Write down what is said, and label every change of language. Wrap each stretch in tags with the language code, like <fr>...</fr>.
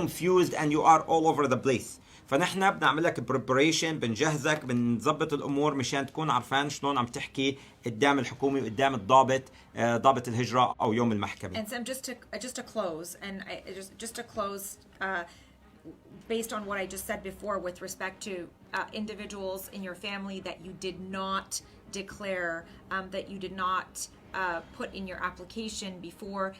<en>confused and you are all over the place.</en> <ar>فنحن بنعمل لك preparation بنجهزك بنظبط الامور مشان تكون عارفان شلون عم تحكي قدام الحكومه وقدام الضابط ضابط الهجره او يوم المحكمه.</ar> <en>And Sam, just to close, and just to close, based on what I just said before with respect to individuals in your family that you did not declare, that you did not put in your application before.</en>